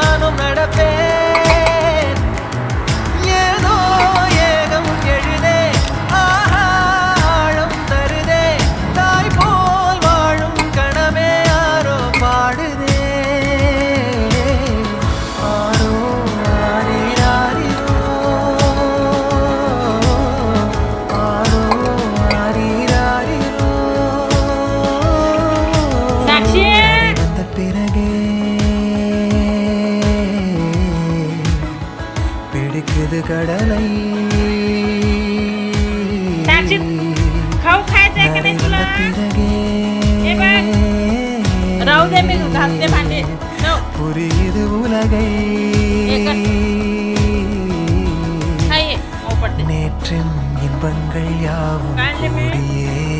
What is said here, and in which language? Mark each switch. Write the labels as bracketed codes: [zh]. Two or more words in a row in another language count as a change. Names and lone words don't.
[ta] நாளும் நடப்பேன் ஏதோ ஏகம் எழுதே ஆழம் தருதே தாய் போல் வாழும் கணமே யாரோ பாடுதே ஆரோ ஆரிராரிரோ ஆரோ ஆரிராரிரோ சாக்ஷி வந்த பிறகே பிடிக்குது கடலை [mr] साक्षी खाऊ खायचंय का नाही तुला ए बघ राहू दे मी घासते भांडे नो [ta] புரியுது உலகை [mr] हाय ओ पडते [ta] நேற்றின் இன்பங்கள் யாவும் [mr] काढले मी [ta] கூடியே